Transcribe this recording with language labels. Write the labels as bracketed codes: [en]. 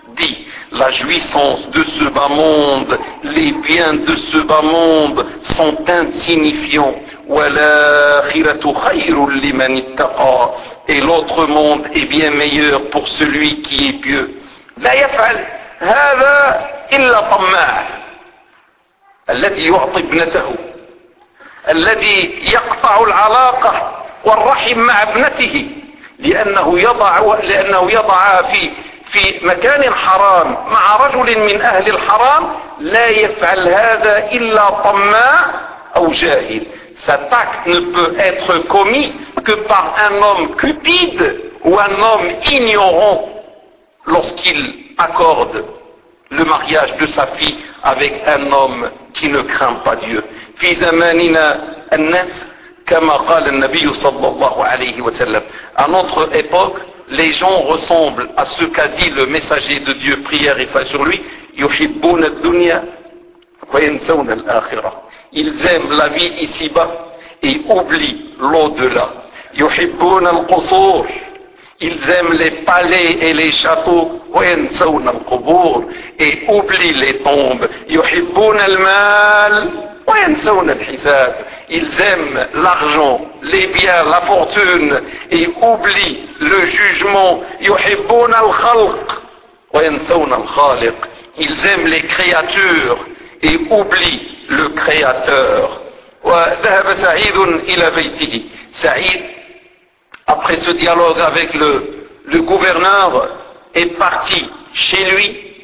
[fr] Dis, la jouissance de ce bas monde, les biens de ce bas monde sont insignifiants. [ar] وَلَاخِرَةُ خَيْرٌ لِمَنِ اتَّقَى. [fr] Et l'autre monde est bien meilleur pour celui qui est pieux. [ar] لَا يَفْعَلْ هَذَا إِلَّا طَمَّاعٌ. الذي يعطي ابنته الذي يقطع العلاقة والرحم مع ابنته لأنه يضع في مكان حرام مع رجل من أهل الحرام لا يفعل هذا إلا طماع أو جاهل. [fr] Cet acte ne peut être commis que par un homme cupide ou un homme ignorant lorsqu'il accorde le mariage de sa fille avec un homme qui ne craint pas Dieu. [ar] في زماننا الناس كما قال النبي صلى الله عليه وسلم. [fr] À notre époque, les gens ressemblent à ce qu'a dit le messager de Dieu, prière et salut sur lui. [ar] يحبون الدنيا وينسون الآخرة. [fr] Ils aiment la vie ici-bas et oublient l'au-delà. [ar] يحبون القصور. [fr] Ils aiment les palais et les châteaux, [ar] وينسون القبور, [fr] et oublient les tombes. [ar] يحبون المال, وينسون الحساب. [fr] Ils aiment l'argent, les biens, la fortune, et oublient le jugement. [ar] يحبون الخلق, وينسون الخالق. [fr] Ils aiment les créatures, et oublient le créateur. [ar] وذهب سعيد إلى بيته. [fr] سعيد, après ce dialogue avec le gouverneur, est parti chez lui.